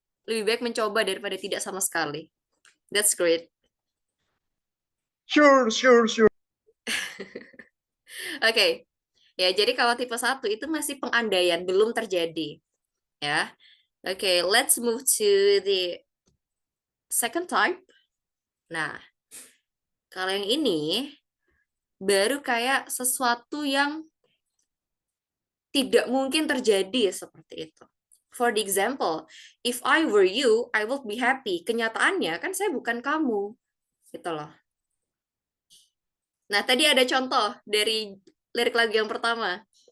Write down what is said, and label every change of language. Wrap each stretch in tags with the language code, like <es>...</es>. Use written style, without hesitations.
<id>Lebih baik mencoba daripada tidak sama sekali.</id> <en>That's great. Sure.</en> <id>Oke. Ya, jadi kalau tipe 1 itu masih pengandaian, belum terjadi. Ya.</id> <en>Oke, let's move to the second type.</en> <id>Nah, kalau yang ini baru kayak sesuatu yang tidak mungkin terjadi seperti itu.</id> <en>For the example, if I were you, I would be happy.</en> <id>Kenyataannya kan saya bukan kamu. Gitu loh. Nah, tadi ada contoh dari lirik lagu yang pertama.</id>